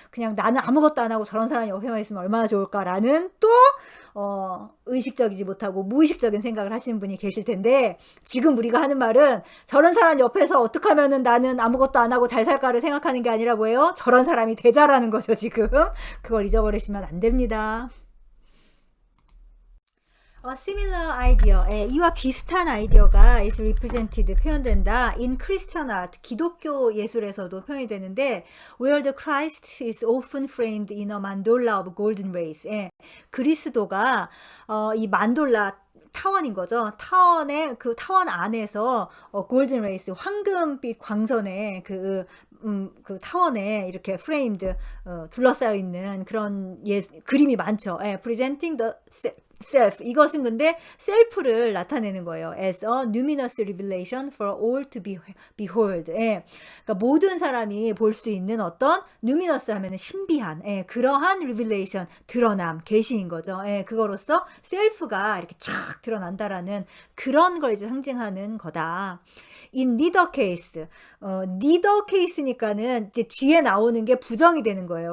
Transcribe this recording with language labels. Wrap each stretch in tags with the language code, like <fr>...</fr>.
<ko>그냥 나는 아무것도 안 하고 저런 사람 옆에만 있으면 얼마나 좋을까라는, 또 의식적이지 못하고 무의식적인 생각을 하시는 분이 계실 텐데, 지금 우리가 하는 말은 저런 사람 옆에서 어떻게 하면은 나는 아무것도 안 하고 잘 살까를 생각하는 게 아니라 뭐예요? 저런 사람이 되자라는 거죠, 지금. 그걸 잊어버리시면 안 됩니다.</ko> <en>similar idea,</en> <ko>이와 비슷한 아이디어가</ko> <en>is represented,</en> <ko>표현된다.</ko> <en>in Christian art,</en> <ko>기독교 예술에서도 표현이 되는데,</ko> <en>where the Christ is often framed in a mandorla of golden rays.</en> <ko>그리스도가 이 만돌라, 타원인 거죠. 타원의 그 타원 안에서 골든 레이스, 황금빛 광선의 그 타원에 이렇게 프레임드, 둘러싸여 있는 그런 그림이 많죠.</ko> <en>presenting the self.</en> <ko>이것은 근데 셀프를 나타내는 거예요.</ko> <en>as a luminous revelation for all to behold.</en> <ko>그러니까 모든 사람이 볼 수 있는 어떤, luminous 하면은 신비한, 그러한 revelation, 드러남, 계시인 거죠. 그거로서 셀프가 이렇게 쫙 드러난다라는 그런 걸 이제 상징하는 거다.</ko> <en>in neither case,</en> <ko>neither case니까는 이제 뒤에 나오는 게 부정이 되는 거예요.</ko>